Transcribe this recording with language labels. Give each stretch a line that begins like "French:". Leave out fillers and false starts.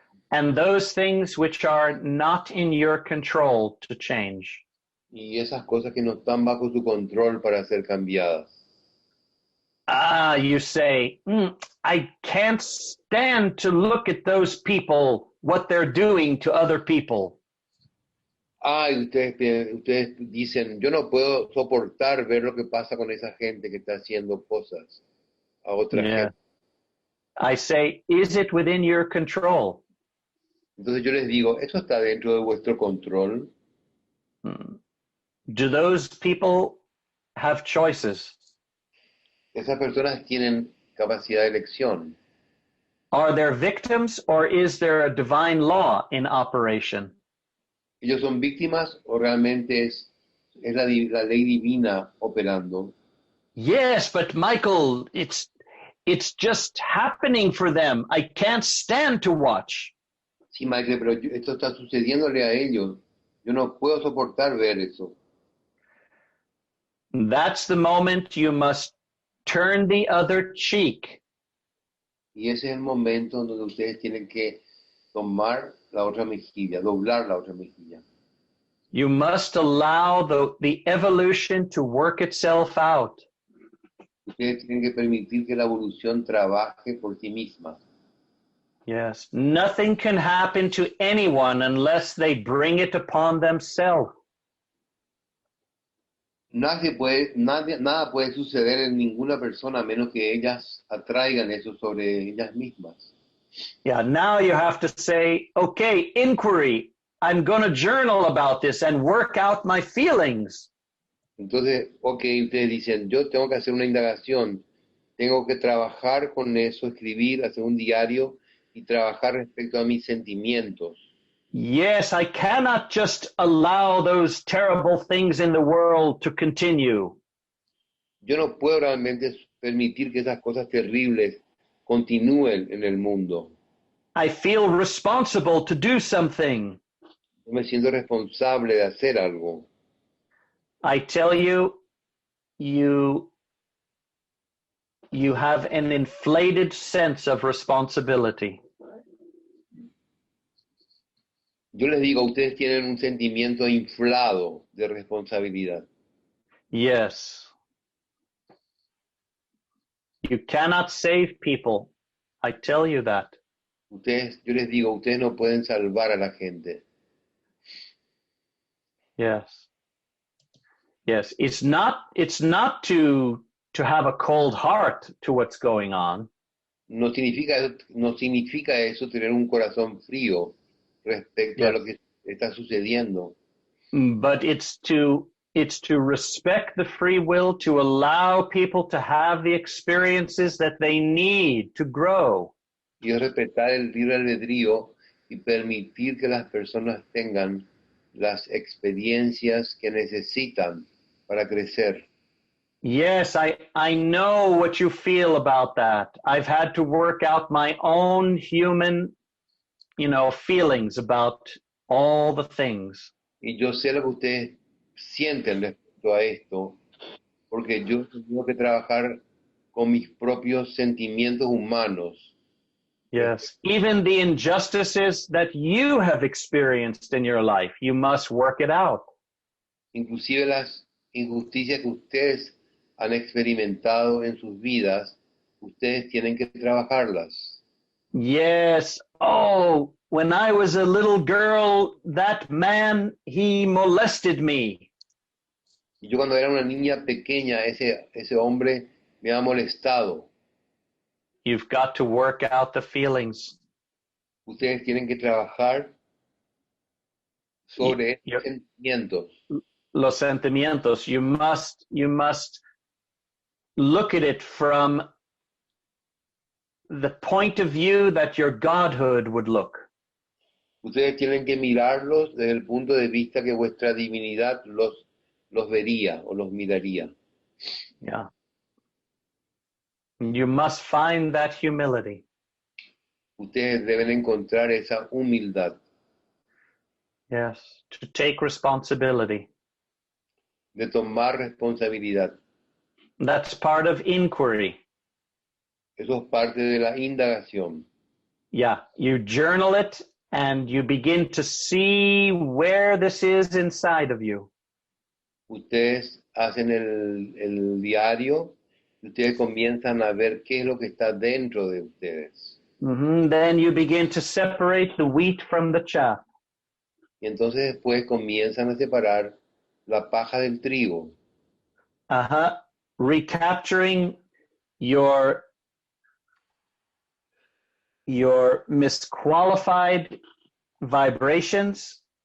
English: and those things which are not in your control to change.
Spanish: y esas cosas que no están bajo su control para ser cambiadas.
English: You say, I can't stand to look at those people, what they're doing to other people.
Spanish: Ustedes dicen, yo no puedo soportar ver lo que pasa con esa gente que está haciendo cosas a otra gente.
English: I say, is it within your control?
Spanish: Entonces yo les digo, ¿eso está dentro de vuestro control?
English: Do those people have choices?
Spanish: Esas personas tienen capacidad de elección.
English: Are there victims or is there a divine law in operation?
Spanish: ¿Ellos son víctimas o realmente es la ley divina operando?
English: Yes, but Michael, it's just happening for them. I can't stand to watch.
Spanish: Sí, Michael, pero esto está sucediéndole a ellos. Yo no puedo soportar ver eso.
English: That's the moment you must turn the other cheek.
Spanish: Y ese es el momento donde ustedes tienen que tomar la otra mejilla, doblar la otra mejilla.
English: You must allow the evolution to work itself out.
Spanish: Ustedes tienen que permitir que la evolución trabaje por sí misma.
English: Yes, nothing can happen to anyone unless they bring it upon themselves.
Spanish: Nada puede suceder en ninguna persona a menos que ellas atraigan eso sobre ellas mismas.
English: Yeah, now you have to say, okay, inquiry. I'm going to journal about this and work out my feelings.
Spanish: Entonces, ustedes dicen, yo tengo que hacer una indagación, tengo que trabajar con eso, escribir, hacer un diario y trabajar respecto a mis sentimientos.
English: Yes, I cannot just allow those terrible things in the world to continue.
Spanish: Yo no puedo realmente permitir que esas cosas terribles continúen en el mundo.
English: I feel responsible to do something.
Spanish: No me siento responsable de hacer algo.
English: I tell you, you have an inflated sense of responsibility.
Spanish: Yo les digo, ustedes tienen un sentimiento inflado de responsabilidad.
English: Yes. You cannot save people. I tell you that.
Spanish: Yo les digo, ustedes no pueden salvar a la gente.
English: Yes. Yes. It's not to have a cold heart to what's going on.
Spanish: No significa eso tener un corazón frío respecto a lo que está sucediendo.
English: But it's to respect the free will, to allow people to have the experiences that they need to grow.
Spanish: Y es respetar el libre albedrío y permitir que las personas tengan las experiencias que necesitan para crecer.
English: Yes, I know what you feel about that. I've had to work out my own human, feelings about all the things.
Spanish: Y yo sé lo que ustedes sienten respecto a esto, porque yo tengo que trabajar con mis propios sentimientos humanos.
English: Yes, even the injustices that you have experienced in your life, you must work it out.
Spanish: Inclusive las injusticias que ustedes han experimentado en sus vidas, ustedes tienen que trabajarlas.
English: Yes. Oh, when I was a little girl, that man, he molested me.
Spanish: Y yo cuando era una niña pequeña, ese hombre me ha molestado.
English: You've got to work out the feelings.
Spanish: Ustedes tienen que trabajar sobre esos sentimientos. Los sentimientos.
English: You must look at it from the point of view that your godhood would look.
Spanish: Ustedes tienen que mirarlos desde el punto de vista que vuestra divinidad los vería o los miraría.
English: Yeah. You must find that humility.
Spanish: Ustedes deben encontrar esa humildad.
English: Yes, to take responsibility.
Spanish: De tomar responsabilidad.
English: That's part of inquiry.
Spanish: Eso es parte de la indagación.
English: Yeah, you journal it and you begin to see where this is inside of you.
Spanish: Ustedes hacen el diario y ustedes comienzan a ver qué es lo que está dentro de ustedes.
English: Then you begin to separate the wheat from the chaff.
Spanish: Y entonces después comienzan a separar la paja del trigo.
English: Recapturing your misqualified vibrations.